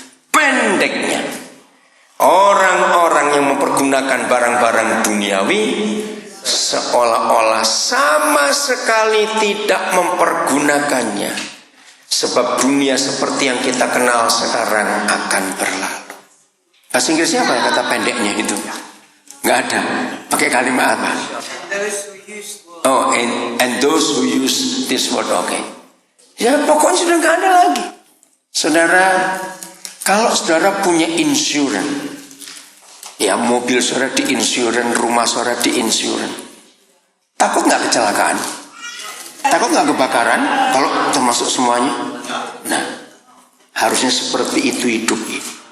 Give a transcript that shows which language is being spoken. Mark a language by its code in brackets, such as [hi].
[id] Pendeknya, orang-orang yang mempergunakan barang-barang duniawi seolah-olah sama sekali tidak mempergunakannya. Sebab dunia seperti yang kita kenal sekarang akan berlalu. Bahasa Inggrisnya apa ya kata pendeknya itu? Nggak ada. Pakai kalimat apa? [en] Oh, and those who use this word, okay. [id] Ya pokoknya sudah nggak ada lagi. Saudara, kalau saudara punya insurance, ya mobil saudara di insurance, rumah saudara di insurance, takut nggak kecelakaan? Takut nggak kebakaran? Kalau termasuk semuanya? Nah, harusnya seperti itu hidup ini.